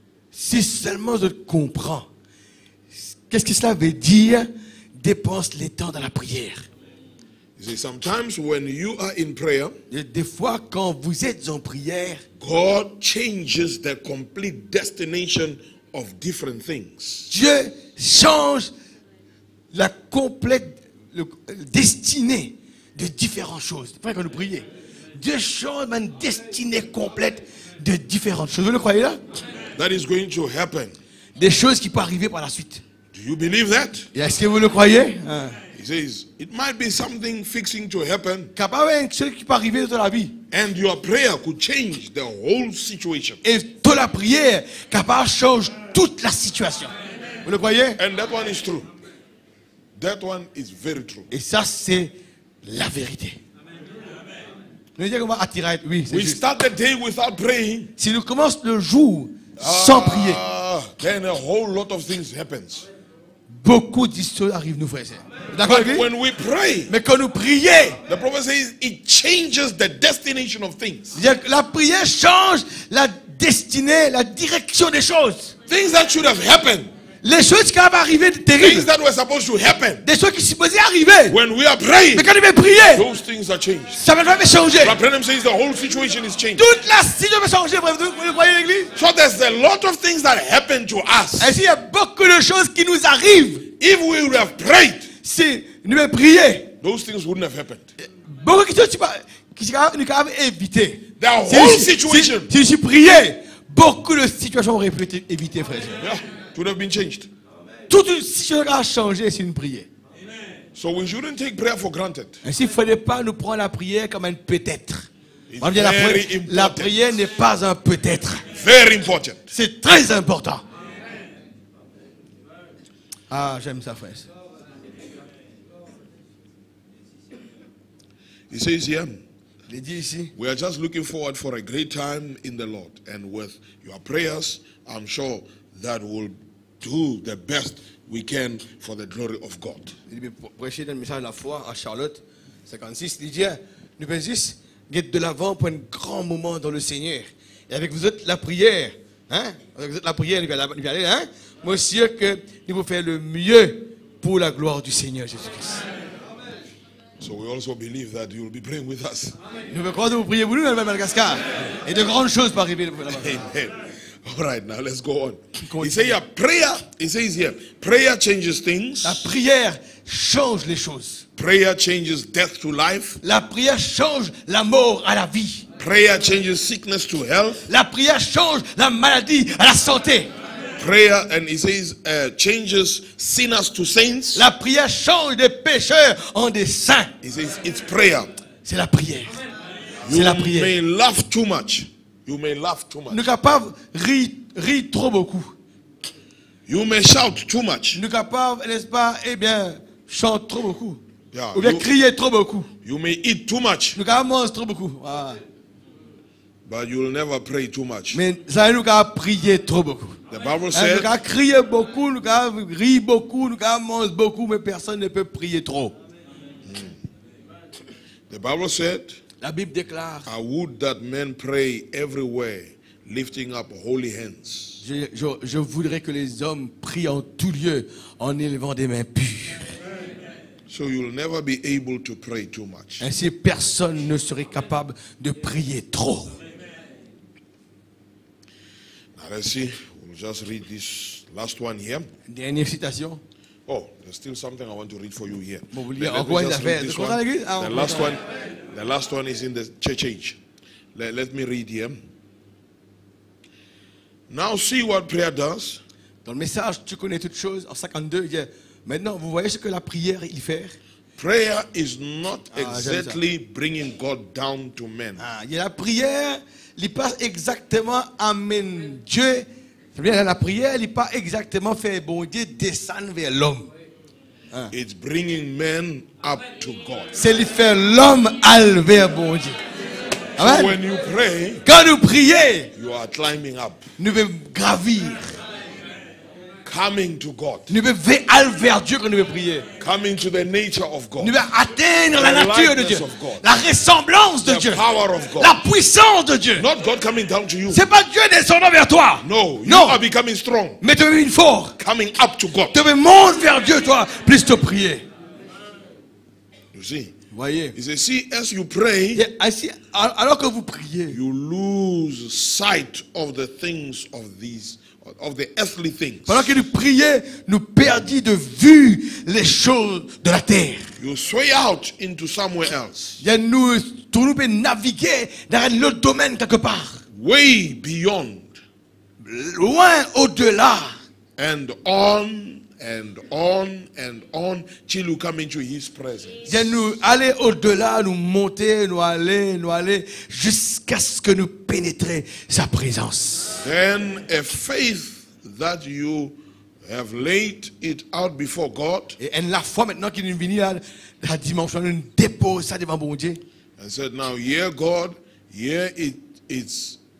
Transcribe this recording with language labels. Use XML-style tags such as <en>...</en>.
<fr>Si seulement je comprends, qu'est-ce que cela veut dire, dépense les temps dans la prière.</fr> <en>you see, sometimes when you are in prayer,</en> <fr>Et des fois, quand vous êtes en prière,</fr> <en>God changes the complete destination of different things.</en> <fr>Dieu change la complète destinée de différentes choses. C'est vrai quand nous prions. Dieu change une destinée complète de différentes choses. Vous le croyez là?</fr> <en>That is going to happen.</en> <fr>Des choses qui peuvent arriver par la suite.</fr> <en>Do you believe that?</en> <fr>Et est-ce que vous le croyez? Hein?</fr> <en>He says, it might be something fixing to happen,</en> <fr>Capable de chose qui peut arriver dans la vie.</fr> <en>and your prayer could change the whole situation.</en> <fr>Et toute la prière, capable change toute la situation. Vous le croyez?</fr> <en>And that one is true. That one is very true.</en> <fr>Et ça, c'est la vérité. Nous disons qu'on va attirer. Oui, c'est</fr> <en>We</en> <fr>juste.</fr> <en>start the day without praying,</en> <fr>Si nous commençons le jour sans prier,</fr> <en>then a whole lot of things happens.</en> <fr>beaucoup d'histoires arrivent, nous frères et sœurs. D'accord avec</fr> <en>But</en> <fr>lui?</fr> <en>when we pray,</en> <fr>Mais quand nous prions,</fr> <en>the prophet says it changes the destination of things.</en> <fr>la prière change la destinée, la direction des choses.</fr> <en>Things that should have happened,</en> <fr>Les choses qui vont arriver</fr> <en>things</en> <fr>terribles,</fr> <en>that were supposed to happen.</en> <fr>des choses qui sont supposées arriver.</fr> <en>When we are praying,</en> <fr>Mais quand il va prier,</fr> <en>those things are changed.</en> <fr>ça va même changer.</fr> <en>Rabbi says the whole situation is changed.</en> <fr>Toute la situation va changer, frère. Vous croyez l'église?</fr> <en>So there's a lot of things that happen to us.</en> <fr>Ainsi, il y a beaucoup de choses qui nous arrivent.</fr> <en>If we would have prayed,</en> <fr>Si nous devons prier,</fr> <en>those things wouldn't have happened.</en> <fr>beaucoup de choses qui nous peuvent éviter.</fr> <en>The whole situation,</en> <fr>Si je priais, beaucoup de situations auraient pu être évitées, frère.</fr> <en>yeah, it would have been changed.</en> <fr>Toute une situation a changé si nous prions.</fr> <en>So we shouldn't take prayer for granted.</en> <fr>Ainsi, il ne faudrait pas nous prendre la prière comme un peut-être.</fr> <en>It's</en> <fr>On va dire</fr> <en>very</en> <fr>la</fr> <en>important.</en> <fr>prière n'est pas un peut-être.</fr> <en>Very important.</en> <fr>C'est très important. Ah, j'aime ça, frère.</fr> <en>He says here,</en> <fr>Il est dit ici.</fr> <en>we are just looking forward for a great time in the Lord. And with your prayers, I'm sure that will do the best we can for the glory of God.</en> <fr>Il dit, prêcher dans le message de la foi à Charlotte, 56. Il dit, nous venons juste être de l'avant pour un grand moment dans le Seigneur. Et avec vous autres, la prière, hein? Avec vous autres, la prière, nous allons aller, hein? Moi, je suis sûr que nous allons faire le mieux pour la gloire du Seigneur Jésus-Christ.</fr> <en>So we also believe that you will be praying with us.</en> <fr>Nous voulons croire que vous priez pour nous, même Madagascar. Et de grandes choses vont arriver là-bas.</fr> <en>Amen. All right, now let's go on. He says here, prayer, he says here, prayer changes things.</en> <fr>La prière change les choses.</fr> <en>Prayer changes death to life.</en> <fr>La prière change la mort à la vie.</fr> <en>Prayer changes sickness to health.</en> <fr>La prière change la maladie à la santé.</fr> <en>Prayer, and he says, changes sinners to saints.</en> <fr>La prière change des pécheurs en des saints.</fr> <en>He says, it's prayer.</en> <fr>C'est la prière.</fr> <en>You</en> <fr>C'est la prière.</fr> <en>may laugh too much. You may laugh too</en> <fr>Nous</fr> <en>much.</en> <fr>sommes capables de rire trop beaucoup.</fr> <en>You may shout too much.</en> <fr>Nous sommes capables, n'est-ce pas, eh bien, chanter trop beaucoup.</fr> <en>Yeah,</en> <fr>Ou bien</fr> <en>you-</en> <fr>crier trop beaucoup.</fr> <en>You may eat too much,</en> <fr>Nous sommes capables de manger trop beaucoup. Ah.</fr> <en>but you'll never pray too much.</en> <fr>Mais ça, nous sommes capables de prier trop beaucoup.</fr> <en>The Bible</en> <fr>Nous sommes</fr> <en>said,</en> <fr>capables de crier beaucoup, nous sommes capables de rire beaucoup, nous sommes capables de manger beaucoup, mais personne ne peut prier trop.</fr> <en>the Bible said,</en> <fr>La Bible déclare,</fr> <en>I would that men pray everywhere, lifting up holy hands.</en> <fr>je voudrais que les hommes prient en tout lieu en élevant des mains pures.</fr> <en>So you'll never be able to pray too much.</en> <fr>Ainsi, personne ne serait capable de prier trop.</fr> <en>Now let's see. We'll just read this last one here.</en> <fr>Dernière citation.</fr> <en>Oh, there's still something I want to read for you here.</en> <fr>Bon, vous</fr> <en>Let</en> <fr>lire</fr> <en>me</en> <fr>encore une</fr> <en>just</en> <fr>affaire.</fr> <en>read this</en> <fr>Vous comprenez,</fr> <en>one.</en> <fr>l'église? Ah,</fr> <en>The last one is in the church age. Let me read here. Now see what prayer does.</en> <fr>Dans le message, tu connais toutes choses, en 52, il dit, maintenant, vous voyez ce que la prière, il fait?</fr> <en>Prayer is not</en> <fr>j'aime ça.</fr> <en>exactly bringing God down to men.</en> <fr>Ah, il y a la prière, il passe exactement amène Dieu. C'est-à-dire, la prière, il pas exactement fait bon Dieu descendre vers l'homme.</fr> <en>It's bringing men up to God.</en> <fr>C'est lui faire l'homme aller vers bon Dieu.</fr> <en>So Amen. when you pray,</en> <fr>Quand nous prions,</fr> <en>you are climbing up,</en> <fr>nous devons gravir.</fr> <en>coming to God,</en> <fr>Nous devons aller vers Dieu quand nous devons prier.</fr> <en>coming to the nature of</en> <fr>Nous</fr> <en>God,</en> <fr>devons atteindre la</fr> <en>The</en> <fr>nature de</fr> <en>likeness</en> <fr>Dieu,</fr> <en>of God.</en> <fr>la ressemblance de</fr> <en>the</en> <fr>Dieu,</fr> <en>power of God.</en> <fr>la puissance de Dieu.</fr> <en>Not God coming down to you.</en> <fr>C'est pas Dieu descendant vers toi.</fr> <en>No, you</en> <fr>Non.</fr> <en>are becoming strong,</en> <fr>Mais tu deviens fort.</fr> <en>coming up to God.</en> <fr>Tu deviens monter vers Dieu, toi, plus te prier.</fr> <en>You see?</en> <fr>Voyez.</fr> <en>He says, see, as you pray,</en> <fr>Et ainsi, alors que vous priez,</fr> <en>you lose sight of the things of the earthly things.</en> <fr>pendant que nous prions, nous perdons de vue les choses de la terre.</fr> <en>You sway out into somewhere else,</en> <fr>Et nous pouvons naviguer dans un autre domaine quelque part.</fr> <en>way beyond,</en> <fr>Loin au-delà.</fr> <en>and on and on and on till you come into His presence.</en> <fr>Et nous aller au-delà, nous monter, nous aller, jusqu'à ce que nous pénétrions sa présence.</fr> <en>Then a faith that you have laid it out before God</en> <fr>Et la foi maintenant qui nous vient à la dimension, nous dépose ça devant bon Dieu.</fr> <en>and said, now here God, here it is,</en>